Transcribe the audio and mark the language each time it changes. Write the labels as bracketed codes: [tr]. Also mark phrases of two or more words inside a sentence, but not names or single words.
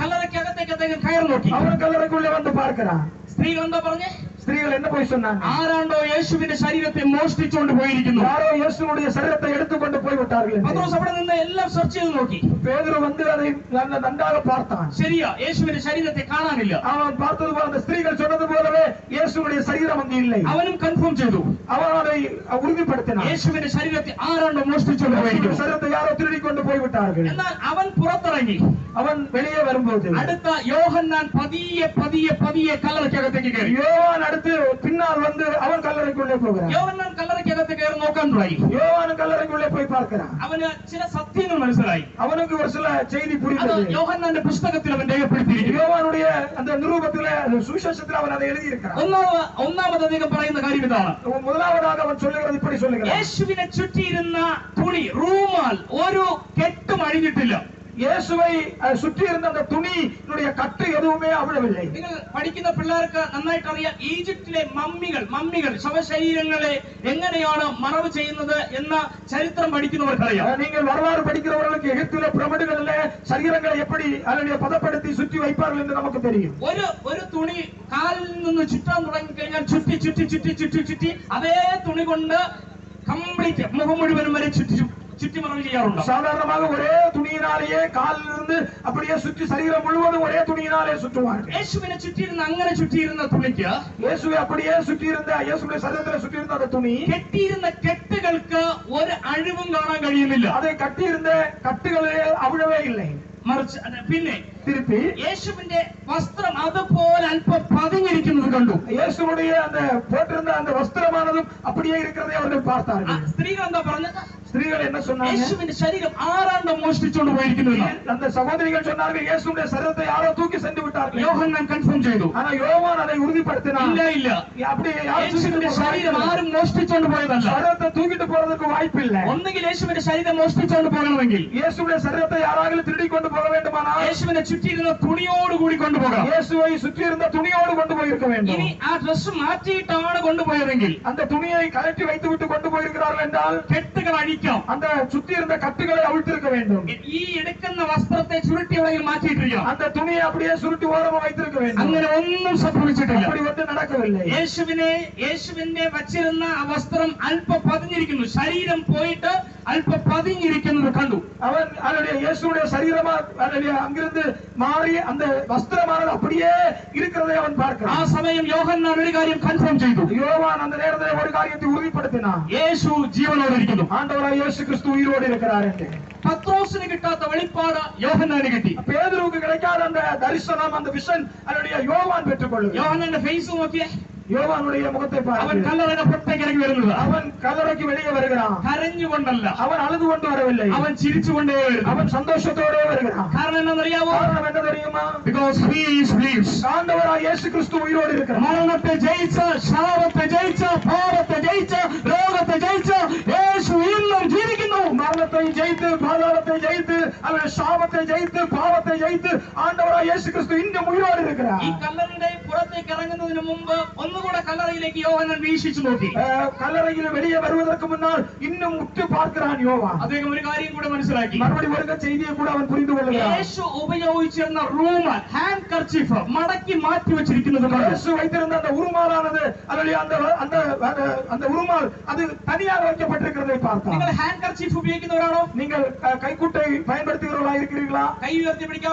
[ml] കല്ലറയ്ക്കകത്തേക്ക് അദ്ദേഹം കയറി നോക്കി. [ta] அவன் கல்லறைக்குள்ளே வந்து பார்க்கிறான். [ml] സ്ത്രീകൾ എന്താ പറഞ്ഞേ? [ta] ஸ்திரீகள் என்ன போய் சொன்னாங்க? [ml] ആരാണ്ടോ യേശുവിന്റെ ശരീരത്തെ മോഷ്ടിച്ചുകൊണ്ട് പോയിരിക്കുന്നു. [ta] யாரோ இயேசுவுடைய சரீரத்தை எடுத்துக்கொண்டு போய் விட்டார்கள். [ml] പത്രോസ് അവിടെ നിന്ന് എല്ലാം സെർച്ച് ചെയ്ത് നോക്കി. [ta] பேதுரு வந்து அதை நன்றாக பார்த்தான். [ml] ശരിയാ, യേശുവിന്റെ ശരീരത്തെ കാണാനില്ല. [ta] அவன் பார்த்தது போல அந்த ஸ்திரீகள் சொன்னது போலவே இயேசுவுடைய சரீரம் அங்கே இல்லை. [ml] അവനും കൺഫേം ചെയ്തു. [ta] அவன் அதை உறுதிப்படுத்தினான். [ml] യേശുവിന്റെ ശരീരത്തെ ആരാണ്ടോ മോഷ്ടിച്ചുകൊണ്ട് പോയിരിക്കുന്നു. [ta] ശരീരத்தை யாரோ திருடி கொண்டு போய் விட்டார்கள். [ml] എന്നാൽ അവൻ പുറത്തിറങ്ങി. [ta] அவன் வெளியே வரும்போது [ml] അടുത്ത യോഹന്നാൻ പതിയെ പതിയെ പതിയെ കല്ലറയ്ക്കകത്തേക്ക് കയറി. [ta] யோவான் அடுத்து பின்னால் வந்து அவன் கல்லறைக்குள்ளே போகிறான். [ml] യോഹന്നാൻ കല്ലറയ്ക്കകത്ത് കയറി നോക്കാൻ തുടങ്ങി. [ta] யோவான் கல்லறைக்குள்ளே போய் பார்க்கிறான். [ml] അവന് ചില സത്യങ്ങൾ മനസ്സിലായി. [ta] அவனுக்கு ஒரு சில செய்தி புரிந்தது. [ml] യോഹന്നാന്റെ പുസ്തകത്തിൽ അവൻ രേഖപ്പെടുത്തിയിരിക്കുന്നു. [ta] யோவானுடைய அந்த நிருபத்திலே சுவிசேஷத்தில் அவன் அதை எழுதி இருக்கிறான். [ml] ഒന്നാമത് അദ്ദേഹം പറയുന്ന കാര്യം ഇതാണ്. [ta] முதலாவதாக அவன் சொல்லுகிறது இப்படி சொல்லுகிறான். [ml] യേശുവിനെ ചുറ്റിയിരുന്ന തുണി റൂമാൽ ഒരു കെട്ടും അഴിഞ്ഞിട്ടില്ല. [ta] இயேசுவை சுற்றி இருந்த அந்த துணியினுடைய கட்டு எதுவுமே அவிழவில்லை. [ml] നിങ്ങൾ പഠിക്കുന്ന പിള്ളേർക്ക് നന്നായിട്ട് അറിയാം ഈജിപ്തിലെ മമ്മികൾ ശവശരീരങ്ങളെ എങ്ങനെയാണ് മറവ് ചെയ്യുന്നത് എന്ന ചരിത്രം പഠിക്കുന്നവർക്കറിയാം. [ta] நீங்கள் வரலாறு படிக்கிறவர்களுக்கு எகிப்திலே பிரமிடுகளிலே சரீரங்களை எப்படி அதனை பதப்படுத்தி சுற்றி வைப்பார்கள் என்று நமக்கு தெரியும். [ml] ഒരു തുണി കാലിൽ നിന്ന് ചുറ്റാൻ തുടങ്ങി കഴിഞ്ഞാൽ ചുറ്റി അതേ തുണി കൊണ്ട് കംപ്ലീറ്റ് മുഖം മുഴുവനും വരെ ചുറ്റി മറവ് ചെയ്യാറുണ്ട്. [ta] சாதாரணமாக ஒரே துணியினாலேயே காலில் இருந்து அப்படியே சுற்றி சரீரம் முழுவதும் ஒரே துணியினாலே சுற்றுவார்கள். [ml] യേശുവിനെ ചുറ്റിയിരുന്ന അങ്ങനെ ചുറ്റിയിരുന്ന തുണിക്ക് [ta] இயேசுவை அப்படியே சுற்றியிருந்த இயேசுவின் சரீரத்தில் சுற்றியிருந்த அந்த துணி [ml] കെട്ടിയിരുന്ന കെട്ടുകൾക്ക് ഒരു അഴിവും കാണാൻ കഴിയുന്നില്ല. [ta] அதை கட்டியிருந்த கட்டுகளே அவிழவே இல்லை. [ml] മറിച്ച് പിന്നെ [ta] திருப்பி [ml] യേശുവിന്റെ വസ്ത്രം അതുപോലെ അല്പം പതിഞ്ഞിരിക്കുന്നത് കണ്ടു. [ta] இயேசுவுடைய அந்த போட்டிருந்த அந்த வஸ்திரமானதும் அப்படியே இருக்கிறதை அவர்கள் பார்த்தார்கள். [ml] സ്ത്രീകൾ എന്താ പറഞ്ഞത്? [ta] ஸ்திரீகள் என்ன சொன்னாங்க? [ml] യേശുവിന്റെ ശരീരം ആരാണ്ടോ മോഷ്ടിച്ചുകൊണ്ട് പോയിരിക്കുന്നു. [ta] அந்த சகோதரிகள் சொன்னார்கள் இயேசுவுடைய சரீரத்தை யாரோ தூக்கி சென்று விட்டார்கள். [ml] യോഹന്നാൻ കൺഫേം ചെയ്തു. [ta] ஆனா யோவான் அதை உறுதிப்படுத்தினான். [ml] ഇല്ല [ta] அப்படி [ml] യേശുവിന്റെ ശരീരം ആരും മോഷ്ടിച്ചുകൊണ്ട് പോയതല്ല. [ta] சரீரத்தை தூக்கிட்டு போறதுக்கு வாய்ப்பில்லை. [ml] ഒന്നുകിൽ യേശുവിന്റെ ശരീരം മോഷ്ടിച്ചുകൊണ്ട് പോകണമെങ്കിൽ [ta] இயேசுவுடைய சரீரத்தை யாராவது திருடி கொண்டு போக வேண்டுமானால் [ml] യേശുവിനെ ചുറ്റിയിരുന്ന തുണിയോടുകൂടി കൊണ്ടുപോകണം. [ta] இயேசுவை சுற்றியிருந்த துணியோடு கொண்டு போயிருக்க வேண்டும். [ml] ഇനി ആ ഡ്രസ് മാറ്റിയിട്ടാണ് കൊണ്ടുപോയതെങ്കിൽ [ta] அந்த துணியை கழட்டி வைத்துவிட்டு கொண்டு போயிருக்கிறார்கள் என்றால் [ml] കെട്ടുകൾ അഴിക്കാം. [ta] அந்த சுற்றியிருந்த கட்டுகளை அவிழ்த்திருக்க வேண்டும். [ml] ഈ എടുക്കുന്ന വസ്ത്രത്തെ ചുരുട്ടി എവിടെയെങ്കിലും മാറ്റിയിട്ടിരിക്കണം. [ta] அந்த துணியை அப்படியே சுருட்டி ஓரமா வைத்திருக்க வேண்டும். [ml] അങ്ങനെ ഒന്നും സംഭവിച്ചിട്ടില്ല. [ta] அப்படி வந்து நடக்கவில்லை. [ml] യേശുവിനെ വച്ചിരുന്ന ആ വസ്ത്രം അല്പം പതിഞ്ഞിരിക്കുന്നു. ശരീരം പോയിട്ട് അല്പം പതിഞ്ഞിരിക്കുന്നത് കണ്ടു. [ta] அவன் அவருடைய இயேசுவுடைய சரீரமா அங்கிருந்து மாறி அந்த வஸ்திரமானது அப்படியே இருக்கிறதை அவன் பார்க்கிறான். [ml] ആ സമയം യോഹന്നാൻ ഒരു കാര്യം കൺഫേം ചെയ്തു. [ta] யோவான் அந்த நேரத்தில் ஒரு காரியத்தை உறுதிப்படுத்தினான். [ml] യേശു ജീവനോടെ ഇരിക്കുന്നു. [ta] ஆண்டவராய் இயேசு கிறிஸ்து உயிரோடு இருக்கிறார் என்று. [ml] പത്രോസിന് കിട്ടാത്ത വെളിപ്പാട് യോഹന്നാന് കിട്ടി. [ta] பேதுருவுக்கு கிடைக்காத அந்த தரிசனம் அந்த விஷன் அவருடைய யோவான் பெற்றுக்கொள்ளுகிறார். [ml] യോഹന്നാന്റെ ഫേസ് നോക്കിയേ. [ta] யோவானுடைய முகத்தை [ml] അവൻ [ta] பாருங்கள். [ml] കല്ലറയുടെ പുറത്തേക്ക് ഇറങ്ങി വരുന്നത് [ta] அவன் கல்லறைக்கு வெளியே வருகிறான். [ml] കരഞ്ഞുകൊണ്ടല്ല, [ta] அவன் அழுது கொண்டு வரவில்லை. [ml] അവൻ ചിരിച്ചുകൊണ്ടേ വരുന്നു. [ta] அவன் சந்தோஷத்தோടെ வருகிறான். [ml] കാരണം എന്താണെന്നറിയാമോ? [ta] காரணம் என்ன தெரியுமா? [en] Because he lives. [ta] ஆண்டவராய் இயேசு கிறிஸ்து உயிரோடு இருக்கிறார். [ml] മരണത്തെ ജയിച്ച, ശാപത്തെ ജയിച്ച, പാപത്തെ ജയിച്ച, രോഗത്തെ ജയിച്ച യേശു ഇന്നും ജീവിക്കുന്നു. [ta] மரணத்தை ஜெயித்து, பாதாளத்தை ஜெயித்து, அவருடைய சாபத்தை ஜெயித்து, பாவத்தை ஜெயித்து ஆண்டவராய் இயேசு கிறிஸ்து இன்னும் உயிரோடு இருக்கிறார். [ml] ഈ കല്ലറയുടെ പുറത്തേക്ക് ഇറങ്ങുന്നതിന് മുമ്പ് ഒന്നുകൂടെ കല്ലറയിലേക്ക് യോഹന്നാൻ വീക്ഷിച്ചു നോക്കി. [ta] கல்லறையில் வெளியே வருவதற்கு முன்னால் இன்னும் உற்று பார்க்கிறான் யோவான். [ml] അദ്ദേഹം ഒരു കാര്യം കൂടെ മനസ്സിലാക്കി. [ta] மறுபடி ஒரு செய்தியை கூட அவன் புரிந்து கொள்கிறான். [ml] യേശു ഉപയോഗിച്ചിരുന്ന റൂമാൽ, ഹാൻഡ് കർച്ചീഫ് മടക്കി മാറ്റി വെച്ചിരിക്കുന്നത് [ta] இயேசு வைத்திருந்த அந்த உருமாலானது அதனுடைய அந்த உருமால் அது தனியாக வைக்கப்பட்டிருக்கிறதை பார்த்தான். [ml] നിങ്ങൾ ഹാൻഡ് കർച്ചീഫ് ഉപയോഗിക്കുന്നവരാണോ? [ta] நீங்கள் கைக்குட்டை பயன்படுத்துகிறவர்களா இருக்கிறீர்களா? [ml] കൈ ഉയർത്തി പിടിക്കാവോ?